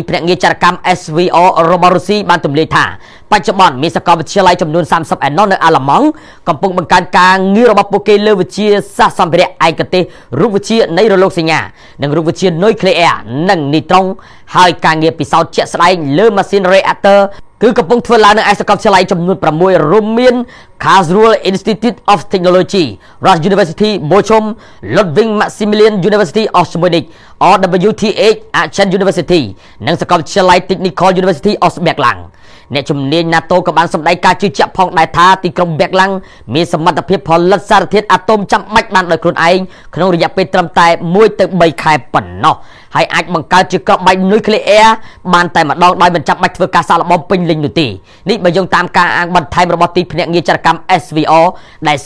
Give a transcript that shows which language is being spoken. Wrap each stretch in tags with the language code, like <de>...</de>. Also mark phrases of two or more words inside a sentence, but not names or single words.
<km>ភ្នាក់ងារចារកម្ម SVO របស់រុស្ស៊ីបានទម្លាយថាបច្ចុប្បន្នមានសាកលវិទ្យាល័យចំនួន30ឯណោះនៅអាល្លឺម៉ង់កំពុងបង្កើនការងាររបស់ពួកគេលើវិទ្យាសាស្ត្រសម្ភារៈឯកទេសរូបវិទ្យានៃរលកសញ្ញានិងរូបវិទ្យានុយក្លេអ៊ែរនិងនីត្រុងហើយការងារពិសោធន៍ជាក់ស្ដែងលើម៉ាស៊ីន reactor គឺកំពុងធ្វើឡើងនៅឯសាកលវិទ្យាល័យចំនួន6រួមមាន Karlsruhe Institute of Technology, Rush University Bochum, Ludwig Maximilian University of Munich, RWTH Aachen University និងសាកលវិទ្យាល័យ Technical University of Berlin អ្នកជំនាញ NATO ក៏បានសម្ដែងការជឿជាក់ផងដែរថាទីក្រុង Berlin មានសមត្ថភាពផលិតសារធាតុអាតូមចាំបាច់បានដោយខ្លួនឯងក្នុងរយៈពេលត្រឹមតែ1ទៅ3ខែប៉ុណ្ណោះហើយអាចបង្កើតជាគ្រាប់បែកនុយក្លេអ៊ែរបានតែម្ដងដោយមិនចាំបាច់ធ្វើការសាកល្បងពេញលេញនោះទេនេះបើយោងតាមការអានបន្ថែមរបស់ទីភ្នាក់ងារចារកម្ម SVO ដែលស៊ើប</km>